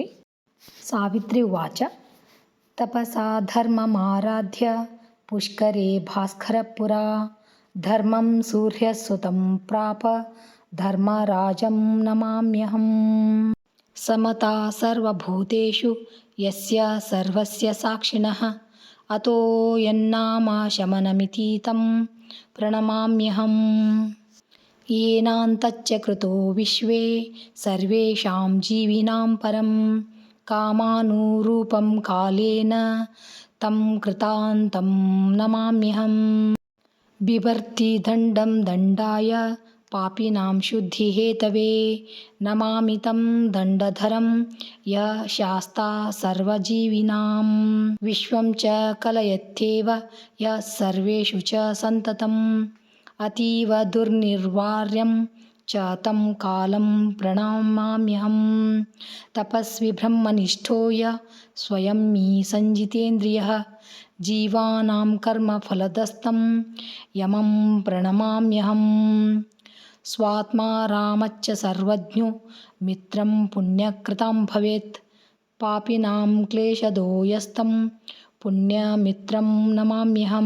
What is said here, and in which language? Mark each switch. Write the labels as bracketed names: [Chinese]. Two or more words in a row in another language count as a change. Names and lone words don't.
[Sanskrit] ಸಾವಿತ್ರಿ ವಾಚ ತಪಸಾ ಧರ್ಮಮಾರಾಧ್ಯ ಪುಷ್ಕರೇ ಭಾಸ್ಕರಪುರ ಧರ್ಮಂ ಸೂರ್ಯಸುತಂ ಪ್ರಾಪ ಧರ್ಮರಾಜಂ ನಮಾಮ್ಯಹಂ. ಸಮತಾ ಸರ್ವಭೂತೇಷು ಯಸ್ಯ ಸರ್ವಸ್ಯ ಸಾಕ್ಷಿಣಃ ಅತೋ ಯನ್ನಾಮ ಶಮನಮಿತಿ ತಂ ಪ್ರಣಮಾಮ್ಯಹಂ. ಯೇನಾಂತಚ್ಚ ಕೃತೋ ವಿಶ್ವೇ ಸರ್ವೇಷಾಂ ಜೀವಿನಾಂ ಪರಂ ಕಾಮಾನುರೂಪಂ ಕಾಲೇನ ತಂ ಕೃತಾಂತಂ ನಮಾಮ್ಯಹಂ. ಬಿಭರ್ತಿ ದಂಡಂ ದಂಡಾಯ ಪಾಪಿನಾಂ ಶುದ್ಧಿ ಹೇತವೇ ನಮಾಮಿ ತಂ ದಂಡಧರಂ ಯ ಶಾಸ್ತಾ ಸರ್ವಜೀವಿನಾಂ. ವಿಶ್ವಂ ಚ ಕಲಯತ್ಯೇವ ಯ ಸರ್ವೇಷು ಚ ಸಂತತಂ ಅತೀವ ದುರ್ನಿರ್ವಾರ್ಯಂ ಚ ತಂ ಕಾಲಂ ಪ್ರಣಮಾಮ್ಯಹಂ. ತಪಸ್ವಿ ಬ್ರಹ್ಮನಿಷ್ಠೋ ಯ ಸ್ವಯಂ ಮೀ ಸಂಜಿತೇಂದ್ರಿಯಃ ಜೀವಾನಾಂ ಕರ್ಮಫಲದಸ್ತಂ ಯಮಂ ಪ್ರಣಮಾಮ್ಯಹಂ. ಸ್ವಾತ್ಮಾ ರಾಮಚ್ಚ ಸರ್ವಜ್ಞೋ ಮಿತ್ರಂ ಪುಣ್ಯಕೃತಾಂ ಭವೇತ್ ಪಾಪಿನಾಂ ಕ್ಲೇಶದೋ ಯಸ್ತಂ ಪುಣ್ಯಮಿತ್ರಂ ನಮಾಮ್ಯಹಂ.